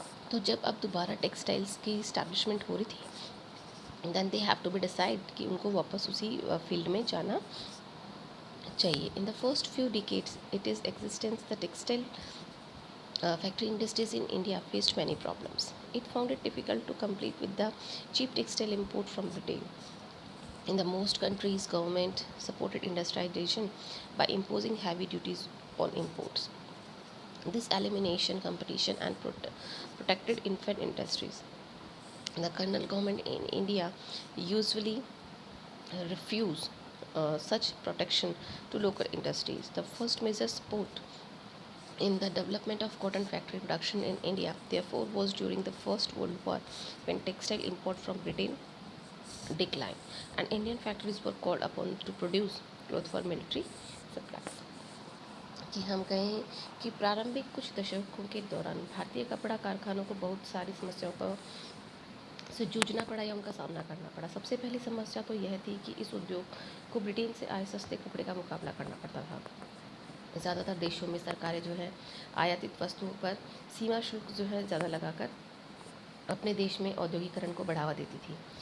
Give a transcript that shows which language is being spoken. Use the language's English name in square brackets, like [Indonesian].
[Hindi] तो जब अब दोबारा टेक्सटाइल्स की इस्टेब्लिशमेंट हो रही थी, [English] then they have to be decide [Hindi] कि उनको वापस उसी फील्ड में जाना चाहिए। [English] In the first few decades it is existence the textile factory industries in India faced many problems. It found it difficult to compete with the cheap textile import from Britain. In the most countries, government supported industrialization by imposing heavy duties on imports. This elimination competition and protected infant industries. The colonial government in India usually refuse such protection to local industries. The first major support in the development of cotton factory production in India, therefore, was during the First World War, when textile import from Britain declined and Indian factories were called upon to produce cloth for military supplies. [Hindi] कि हम कहें कि प्रारंभिक कुछ दशकों के दौरान भारतीय कपड़ा कारखानों को बहुत सारी समस्याओं का से जूझना पड़ा या उनका सामना करना पड़ा। सबसे पहली समस्या तो यह थी कि इस उद्योग को ब्रिटेन से आए सस्ते कपड़े का मुकाबला करना पड़ता था। ज़्यादातर देशों में सरकारें जो है आयातित वस्तुओं पर सीमा शुल्क जो है ज़्यादा लगाकर अपने देश में औद्योगिकरण को बढ़ावा देती थी।